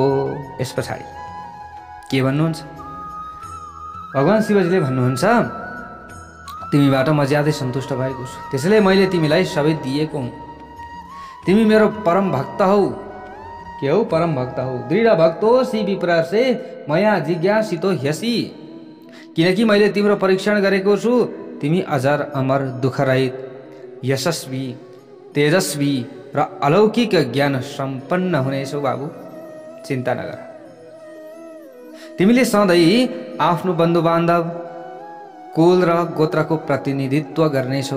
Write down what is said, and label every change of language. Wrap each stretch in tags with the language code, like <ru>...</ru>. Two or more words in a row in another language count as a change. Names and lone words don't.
<ne>यस पछाडि के भन्नुहुन्छ? भगवान शिवजीले भन्नुहुन्छ, तिमीबाट म ज्यादै सन्तुष्ट भएको छु, त्यसैले मैले तिमीलाई सबै दिएको हुँ। तिमी मेरो परम भक्त हौ। के हौ? परम भक्त हौ।</ne> <sa>दृढ भक्तोसी विप्रसे मया जिज्ञासितो ह्यसी।</sa> <ne>किनकि मैले तिम्रो परीक्षण गरेको छु। तिमी अजर अमर दुःखरहित, यशस्वी, तेजस्वी र अलौकिक ज्ञान सम्पन्न हुनेछौ बाबु। चिन्ता नगर। तिमीले सधैँ आफ्नो बन्धु बान्धव, कुल र गोत्रको प्रतिनिधित्व गर्नेछौ।</ne>